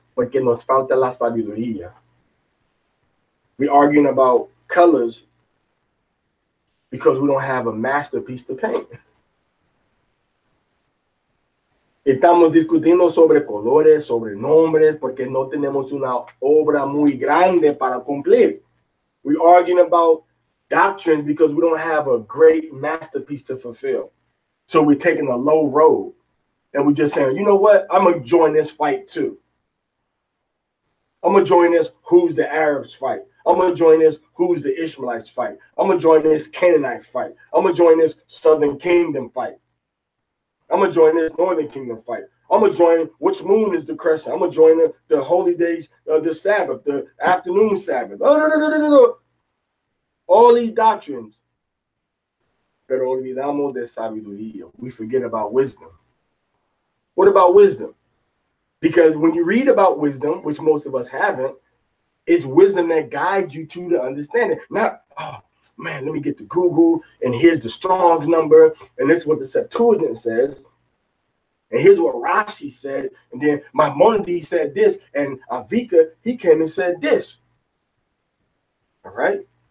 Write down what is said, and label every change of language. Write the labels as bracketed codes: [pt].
[es] Porque nos falta la sabiduría. [en] We're arguing about colors because we don't have a masterpiece to paint. [es] Estamos discutiendo sobre colores, sobre nombres, porque no tenemos una obra muy grande para cumplir. [en] We're arguing about doctrine because we don't have a great masterpiece to fulfill. So we're taking a low road. And we're just saying, you know what? I'm going to join this fight too. I'm going to join this who's the Arabs fight. I'm going to join this who's the Ishmaelites fight. I'm going to join this Canaanite fight. I'm going to join this Southern Kingdom fight. I'm going to join this Northern Kingdom fight. I'm going to join which moon is the crescent. I'm going to join the holy days, the Sabbath, the afternoon Sabbath. No. All these doctrines. [es] Pero olvidamos de sabiduría. [en] We forget about wisdom. What about wisdom? Because when you read about wisdom, which most of us haven't, it's wisdom that guides you to the understanding. Not, oh, man, let me get to Google, and here's the Strong's number, and this is what the Septuagint says, and here's what Rashi said, and then Maimonides said this, and Avika, he came and said this. All right?